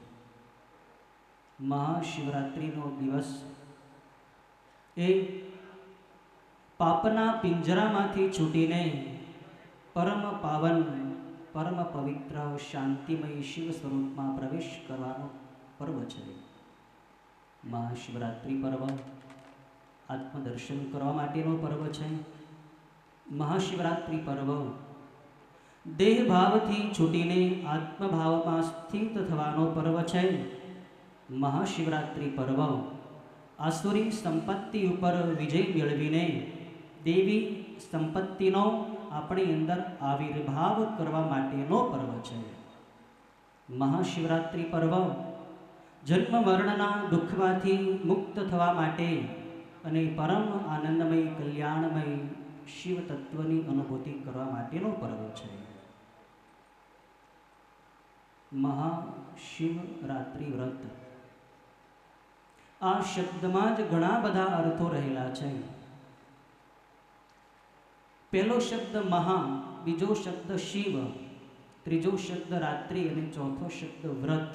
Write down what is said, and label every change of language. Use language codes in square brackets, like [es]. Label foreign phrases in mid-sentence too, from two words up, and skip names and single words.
[gu] મહાશિવરાત્રિનો દિવસ એ પાપના પિંજરામાંથી છૂટીને પરમ પાવન, પરમ પવિત્ર, શાંતિમય શિવ સ્વરૂપમાં પ્રવેશ કરવાનો પર્વ છે. મહાશિવરાત્રિ પર્વ આત્મદર્શન કરવા માટેનો પર્વ છે। મહાશિવરાત્રિ પર્વ દેહ ભાવથી છૂટીને આત્મભાવમાં સ્થિત થવાનો પર્વ છે। મહાશિવરાત્રિ પર્વ આસુરી સંપત્તિ ઉપર વિજય મેળવીને દેવી સંપત્તિનો અપની અંદર આવિર્ભાવ કરવા માટેનો પર્વ છે। મહાશિવરાત્રિ પર્વ જન્મ મરણના દુઃખમાંથી મુક્ત થવા માટે અને પરમ આનંદમય કલ્યાણમય શિવ તત્ત્વની અનુભૂતિ કરવા માટેનો પર્વ છે। મહાશિવરાત્રિ વ્રત આ શબ્દમાં જ ઘણા બધા અર્થો રહેલા છે। પહેલો શબ્દ મહા, બીજો શબ્દ શિવ, ત્રીજો શબ્દ રાત્રિ અને ચોથો શબ્દ વ્રત।